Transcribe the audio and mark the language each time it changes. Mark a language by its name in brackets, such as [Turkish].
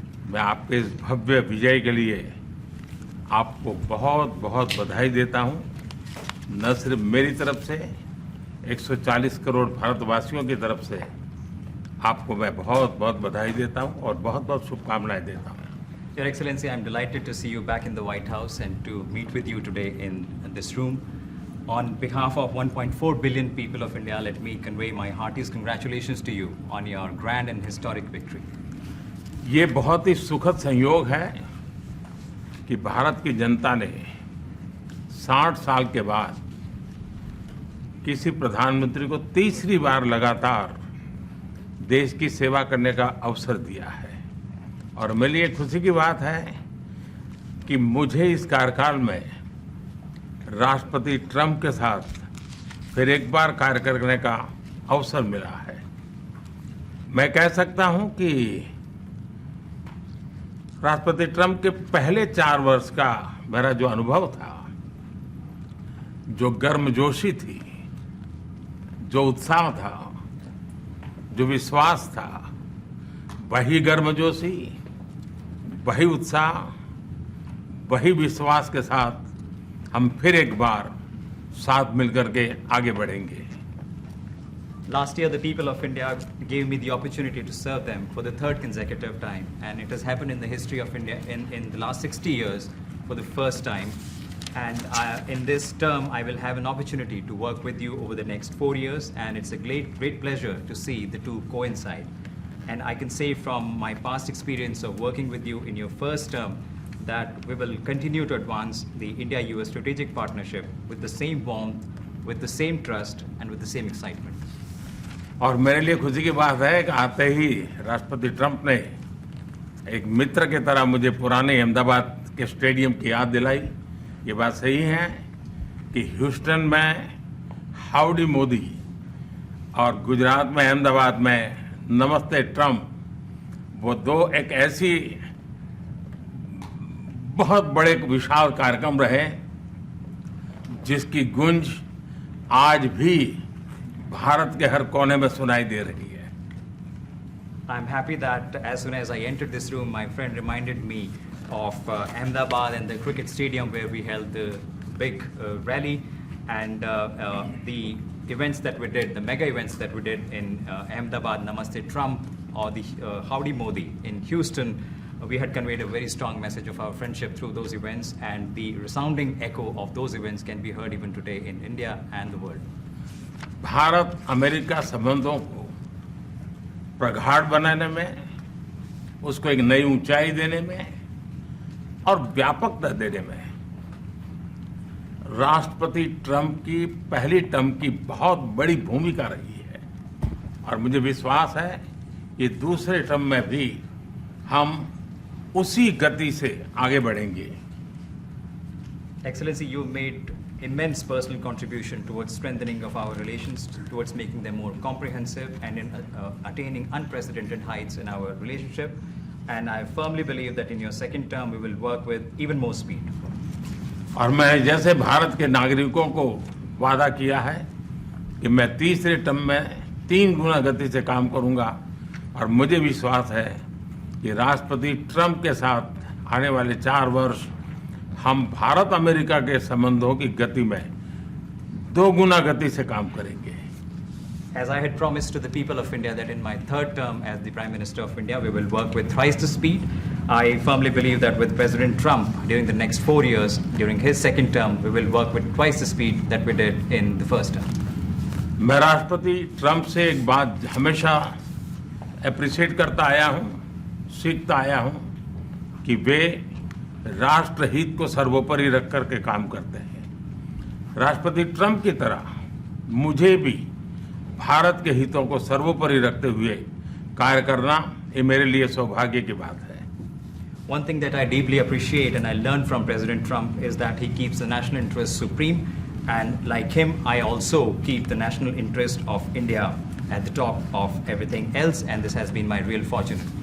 [Hindi] मैं आपके इस भव्य विजय के लिए आपको बहुत बहुत बधाई देता हूँ। न सिर्फ मेरी तरफ से, 140 करोड़ भारतवासियों की तरफ से आपको मैं बहुत बहुत बधाई देता हूँ और बहुत बहुत शुभकामनाएं देता हूँ। [English] Your Excellency, I'm delighted to see you back in the White House and to meet with you today in this room. On behalf of 1.4 billion people of India, let me convey my heartiest congratulations to you on your grand and historic victory. [Hindi] ये बहुत ही सुखद संयोग है कि भारत की जनता ने 60 साल के बाद किसी प्रधानमंत्री को तीसरी बार लगातार देश की सेवा करने का अवसर दिया है। और मेरे लिए खुशी की बात है कि मुझे इस कार्यकाल में राष्ट्रपति ट्रंप के साथ फिर एक बार कार्य करने का अवसर मिला है। मैं कह सकता हूं कि राष्ट्रपति ट्रंप के पहले 4 वर्ष का मेरा जो अनुभव था, जो गर्मजोशी थी, जो उत्साह था, जो विश्वास था, वही गर्मजोशी, वही उत्साह, वही विश्वास के साथ हम फिर एक बार साथ मिलकर के आगे बढ़ेंगे। [English] Last year, the people of India gave me the opportunity to serve them for the 3rd consecutive time, and it has happened in the history of India in the last 60 years for the first time. And in this term, I will have an opportunity to work with you over the next 4 years, and it's a great pleasure to see the two coincide. And I can say from my past experience of working with you in your first term that we will continue to advance the India-US strategic partnership with the same warmth, with the same trust, and with the same excitement. [Hindi] और मेरे लिए खुशी की बात है कि आते ही राष्ट्रपति ट्रंप ने एक मित्र की तरह मुझे पुराने अहमदाबाद के स्टेडियम की याद दिलाई। ये बात सही है कि ह्यूस्टन में हाउडी मोदी और गुजरात में अहमदाबाद में नमस्ते ट्रंप, वो दो एक ऐसी बहुत बड़े विशाल कार्यक्रम रहे जिसकी गूंज आज भी भारत के हर कोने में सुनाई दे रही है। [English] I'm happy that as soon as I entered this room, my friend reminded me of Ahmedabad and the cricket stadium where we held the big rally, and the events that we did, the mega events that we did in Ahmedabad, Namaste Trump, or the Howdy Modi in Houston. We had conveyed a very strong message of our friendship through those events, and the resounding echo of those events can be heard even today in India and the world. [Hindi] Bharat America संबंधों को प्रगाढ़ बनाने में, उसको एक नई ऊंचाई देने में और व्यापकता देने में राष्ट्रपति ट्रंप की पहली टर्म की बहुत बड़ी भूमिका रही है। और मुझे विश्वास है कि दूसरे टर्म में भी हम उसी गति से आगे बढ़ेंगे। [English] Excellency, you made immense personal contribution towards strengthening of our relations, towards making them more comprehensive and in attaining unprecedented heights in our relationship. And I firmly believe that in your second term, we will work with even more speed. [Hindi] और मैं जैसे भारत के नागरिकों को वादा किया है कि मैं तीसरे टर्म में 3 गुना गति से काम करूंगा, और मुझे विश्वास है कि राष्ट्रपति ट्रंप के साथ आने वाले 4 वर्ष हम भारत अमेरिका के संबंधों की गति में 2 गुना गति से काम करेंगे। [English] As I had promised to the people of India that in my third term as the Prime Minister of India, we will work with thrice the speed. I firmly believe that with President Trump during the next 4 years, during his second term, we will work with twice the speed that we did in the first term. [Hindi] मैं राष्ट्रपति Trump से एक बात हमेशा appreciate करता आया हूं, सीखता आया हूं कि वे राष्ट्रहित को सर्वोपरि रख करके काम करते हैं। राष्ट्रपति ट्रंप की तरह मुझे भी भारत के हितों को सर्वोपरि रखते हुए कार्य करना ये मेरे लिए सौभाग्य की बात है। [English] One thing that I deeply appreciate and I learned from President Trump is that he keeps the national interest supreme, and like him, I also keep the national interest of India at the top of everything else, and this has been my real fortune.